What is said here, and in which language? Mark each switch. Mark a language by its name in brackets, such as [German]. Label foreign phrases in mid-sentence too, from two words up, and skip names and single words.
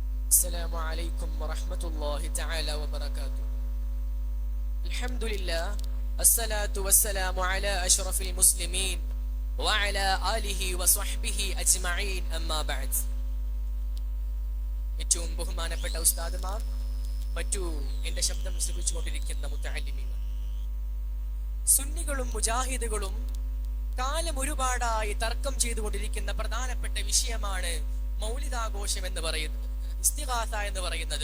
[Arabic] السلام عليكم ورحمة الله تعالى وبركاته. الحمد لله الصلاة والسلام على أشرف المسلمين وعلى آله وصحبه أجمعين أما بعد. [Malayalam] ഏറ്റവും ബഹുമാനപ്പെട്ട ഉസ്താദുമാർ, മറ്റു എന്റെ ശബ്ദം ശ്രവിച്ചുകൊണ്ടിരിക്കുന്ന മുത്തഅല്ലിമീങ്ങൾ, സുന്നികളും മുജാഹിദുകളും കാലം ഒരുപാടായി തർക്കം ചെയ്തുകൊണ്ടിരിക്കുന്ന പ്രധാനപ്പെട്ട വിഷയമാണ് മൗലിദാഘോഷം എന്ന് പറയുന്നത്, ഇസ്തിഗാസ എന്ന് പറയുന്നത്.